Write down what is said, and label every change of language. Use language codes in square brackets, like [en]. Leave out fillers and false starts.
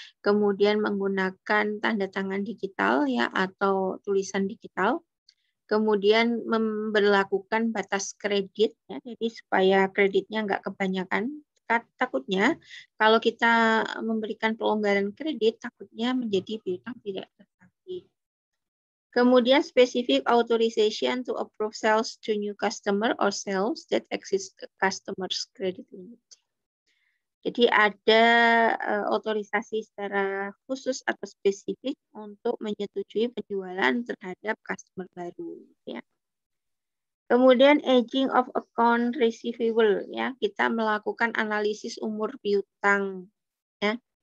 [id] Kemudian menggunakan tanda tangan digital ya, atau tulisan digital. Kemudian memberlakukan batas kredit ya, jadi supaya kreditnya nggak kebanyakan. Takutnya kalau kita memberikan pelonggaran kredit, takutnya menjadi piutang tidak tertagih. [en] Kemudian specific authorization to approve sales to new customer or sales that exist customers credit limit. [id] Jadi ada otorisasi secara khusus atau spesifik untuk menyetujui penjualan terhadap customer baru ya. Kemudian aging of account receivable ya, kita melakukan analisis umur piutang ya.